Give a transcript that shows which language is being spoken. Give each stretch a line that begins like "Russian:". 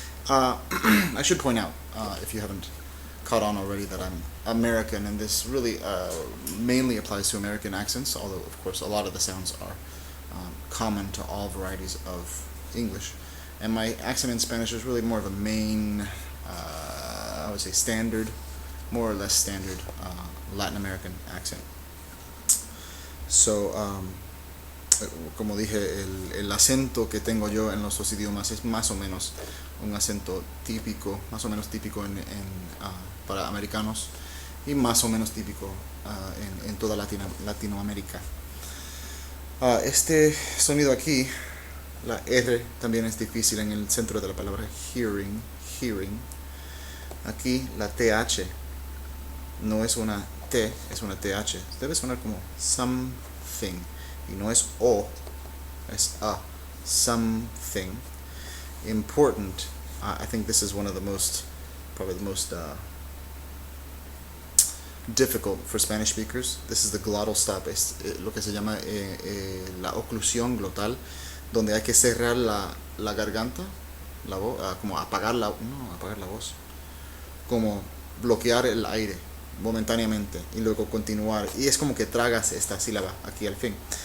English: I should point out, if you haven't caught on already, that I'm American, and this really mainly applies to American accents, although of course a lot of the sounds are common to all varieties of English. and my accent in Spanish is really more of a main, I would say standard, more or less standard Latin American accent.
Spanish: So, como dije, el acento que tengo yo en los dos idiomas es más o menos un acento típico, más o menos típico para americanos y más o menos típico en toda Latinoamérica. Este sonido aquí, la R también es difícil en el centro de la palabra hearing. Aquí la TH no es una T, es una TH. Debe sonar como something. Y no es O, es A.
English: Something. Important. I think this is one of the most, probably the most difficult for Spanish speakers. This is the glottal stop.
Spanish: Es lo que se llama la oclusión glotal, donde hay que cerrar la garganta, la voz, como apagar la voz, como bloquear el aire momentáneamente y luego continuar, y es como que tragas esta sílaba aquí al fin.